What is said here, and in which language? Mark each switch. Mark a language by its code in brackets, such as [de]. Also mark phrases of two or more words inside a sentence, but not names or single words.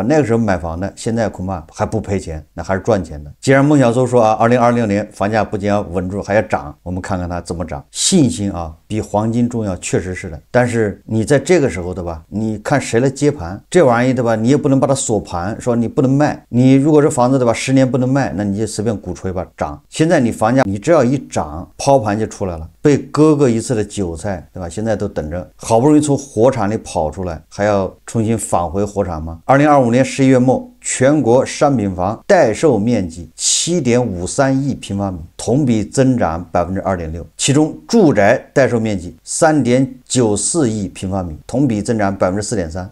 [zh] 那個時候買房的，現在恐怕還不賠錢，那還是賺錢的。既然孟小蘇說啊，2026年房價不僅要穩住，還要漲，我們看看它怎麼漲。信心啊，比黄金重要，確實是的。但是你在這個時候，對吧？你看誰來接盤？這玩意，對吧？你也不能把它鎖盤，說你不能賣。你如果這房子，對吧，10年不能賣，那你就隨便鼓吹吧，漲。現在你房價，你只要一漲，拋盤就出來了，被割過一次的韭菜，對吧？現在都等着，好不容易從火場裡跑出來，還要重新返回火場嗎？2025年11月末，全國商品房待售面積7.53億平方米，同比增長2.6%，其中住宅待售面積3.94億平方米，同比增長4.3%。